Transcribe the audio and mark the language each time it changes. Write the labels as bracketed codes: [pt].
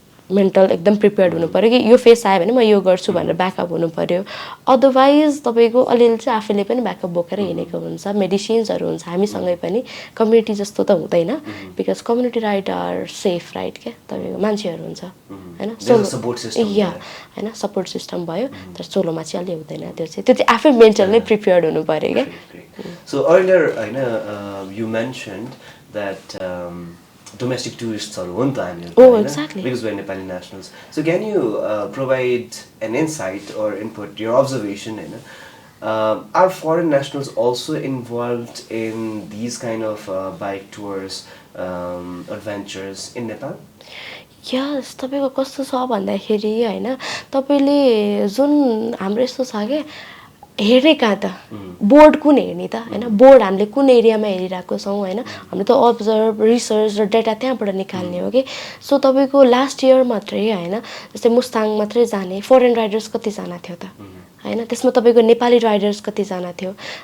[ne] Mental एकदम prepared हुनु पऱ्यो कि यो फेस आयो भने म यो गर्छु भनेर ब्याकअप हुनु पऱ्यो अदरवाइज तपाईँको अलिअलि चाहिँ आफूले पनि ब्याकअप बोकेर हिँडेको हुन्छ मेडिसिन्सहरू हुन्छ हामीसँगै पनि कम्युनिटी जस्तो त हुँदैन because [en] community ride are safe ride [ne] क्या तपाईँको मान्छेहरू हुन्छ होइन या होइन सपोर्ट सिस्टम भयो तर सोलोमा चाहिँ अलि हुँदैन त्यो चाहिँ आफै मेन्टल नै प्रिपेयर्ड हुनु पऱ्यो क्या [en] So earlier you mentioned that domestic tourists are one time exactly because we're Nepali nationals. So can you provide an insight or input your observation are foreign nationals also involved in these kind of bike tours adventures in Nepal? [ne] यस तपाईँको कस्तो छ भन्दाखेरि होइन तपाईँले जुन हाम्रो यस्तो छ क्या हेर्ने कहाँ त बोर्ड कुन हेर्ने त होइन बोर्ड हामीले कुन एरियामा हेरिरहेको छौँ होइन हामीले त अब्जर्भ रिसर्च र डेटा त्यहाँबाट निकाल्ने हो कि सो तपाईँको लास्ट इयर मात्रै होइन जस्तै मुस्ताङ मात्रै जाने फरेन राइडर्स कतिजना थियो त होइन त्यसमा तपाईँको नेपाली राइडर्स कतिजना थियो